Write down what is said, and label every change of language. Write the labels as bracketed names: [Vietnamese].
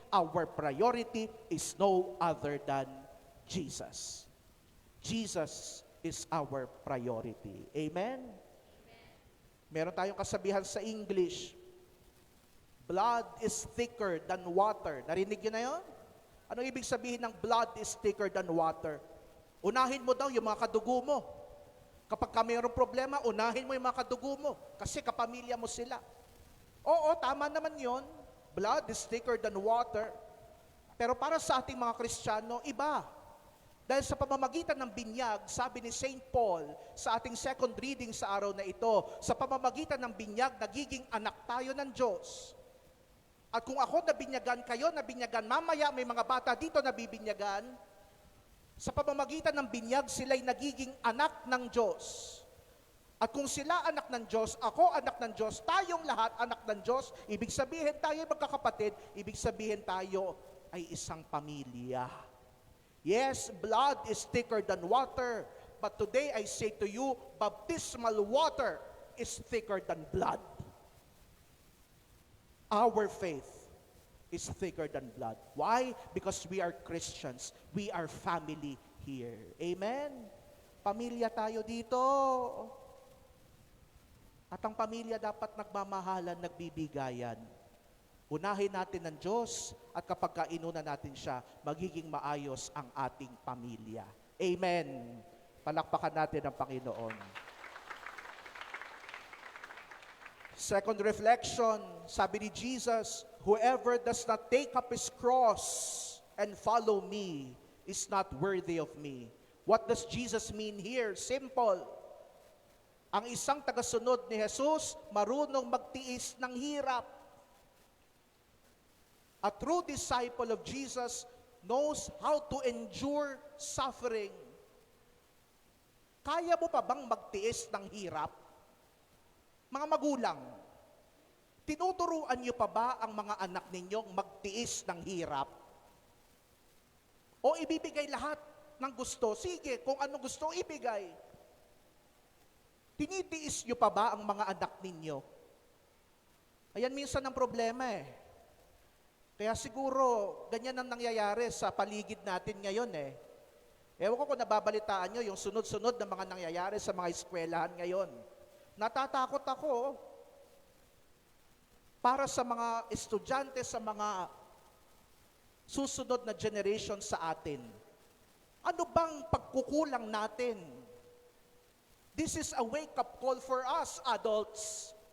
[English] Our priority is no other than Jesus. Jesus is our priority. Amen? [Filipino] Meron tayong kasabihan sa English, [English] blood is thicker than water. [Filipino] Narinig niyo na yun? Anong ibig sabihin ng [English] blood is thicker than water? [Filipino] Unahin mo daw yung mga kadugo mo. Kapag mayroong problema, unahin mo yung mga kadugo mo kasi kapamilya mo sila. Oo, tama naman yon. [English] Blood is thicker than water. [Filipino] Pero para sa ating mga Kristiyano, iba. Dahil sa pamamagitan ng binyag, sabi ni St. Paul sa ating second reading sa araw na ito, sa pamamagitan ng binyag, nagiging anak tayo ng Diyos. At kung ako nabinyagan, kayo nabinyagan, mamaya may mga bata dito nabibinyagan, sa pamamagitan ng binyag, sila'y nagiging anak ng Diyos. At kung sila anak ng Diyos, ako anak ng Diyos, tayong lahat anak ng Diyos, ibig sabihin tayo magkakapatid, ibig sabihin tayo ay isang pamilya. [English] Yes, blood is thicker than water, but today I say to you, baptismal water is thicker than blood. Our faith is thicker than blood. Why? Because we are Christians. We are family here. Amen? [Filipino] Pamilya tayo dito. At ang pamilya dapat nagmamahalan, nagbibigayan. Unahin natin ang Diyos at kapag inuna natin siya, magiging maayos ang ating pamilya. Amen. Palakpakan natin ang Panginoon. [English] Second reflection, [Filipino] sabi ni Jesus, [English] whoever does not take up his cross and follow me is not worthy of me. What does Jesus mean here? [Filipino] Simple. Ang isang tagasunod ni Jesus, marunong magtiis ng hirap. [English] A true disciple of Jesus knows how to endure suffering. [Filipino] Kaya mo pa bang magtiis ng hirap? Mga magulang, tinuturuan niyo pa ba ang mga anak ninyong magtiis ng hirap? O ibibigay lahat ng gusto? Sige, kung ano gusto, ibigay. Tinitiis niyo pa ba ang mga anak ninyo? Ayan minsan ang problema eh. Kaya siguro, ganyan ang nangyayari sa paligid natin ngayon eh. Ewan ko kung nababalitaan nyo yung sunod-sunod na mga nangyayari sa mga eskwelahan ngayon. Natatakot ako para sa mga estudyante, sa mga susunod na generation sa atin. Ano bang pagkukulang natin? [English] This is a wake-up call for us, adults.